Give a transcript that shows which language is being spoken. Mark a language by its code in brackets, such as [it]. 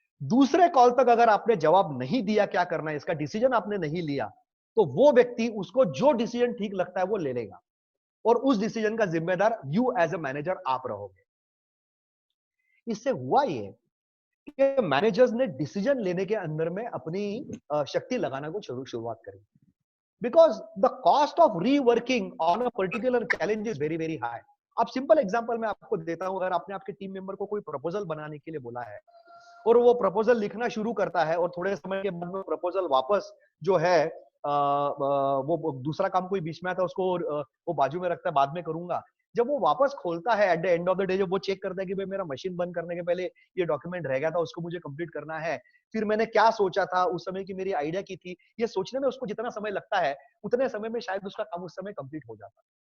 [hi] दूसरे कॉल तक अगर आपने जवाब नहीं दिया क्या करना है, इसका डिसीजन आपने नहीं लिया, तो वो व्यक्ति, उसको जो डिसीजन ठीक लगता है वो ले लेगा, और उस डिसीजन का जिम्मेदार [en] you as a manager [hi] आप रहोगे। इससे हुआ ये कि मैनेजर्स ने डिसीजन लेने के अंदर में अपनी शक्ति लगाना को शुरुआत करी। [en] Because the cost of reworking on a particular challenge is very very high. [hi] अब सिंपल एग्जांपल मैं आपको देता हूं, अगर आपने आपके टीम मेंबर को कोई प्रपोजल बनाने के लिए बोला है और वो प्रपोजल लिखना शुरू करता है, और थोड़े समय के बाद में प्रपोजल वापस जो है वो दूसरा काम कोई बीच में आता है, उसको वो बाजू में रखता है, बाद में करूंगा। जब वो वापस खोलता है [en] at the end of the day, [hi] जब वो चेक करता है कि भाई मेरा मशीन बंद करने के पहले ये डॉक्यूमेंट रह गया था, उसको मुझे कंप्लीट करना है, फिर मैंने क्या सोचा था उस समय की मेरी आइडिया की थी, ये सोचने में उसको जितना समय लगता है उतने समय में शायद उसका काम उस समय कंप्लीट हो जाता।